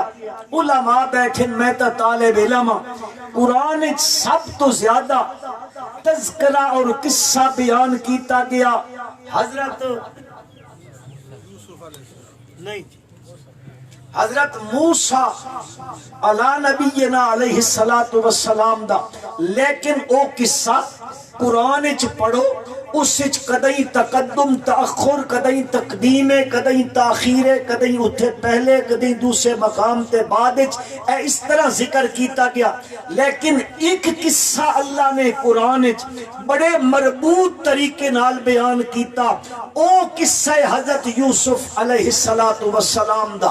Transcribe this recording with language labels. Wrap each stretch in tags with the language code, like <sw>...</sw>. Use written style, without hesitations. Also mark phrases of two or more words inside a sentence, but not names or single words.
<pa>علماء بیٹھے, میں تا طالب علم, قرآن سب تو زیادہ تذکرہ اور قصہ بیان کیتا گیا حضرت موسیٰ</pa> <ar>علی نبینا علیہ السلام</ar> <pa>دا. لیکن او قصہ قرآن چ پڑھو, اس وچ کدیں تقدم تاخر, کدیں تقدیم, کدیں تاخیر, کدیں اتھے پہلے, کدیں دوسرے مقام تے بعد اس طرح ذکر کیتا گیا. لیکن ایک قصہ اللہ نے قرآن بڑے مربوط طریقے نال بیان کیتا, او قصہ حضرت یوسف</pa> <ar>علیہ السلام</ar> <pa>دا.</pa>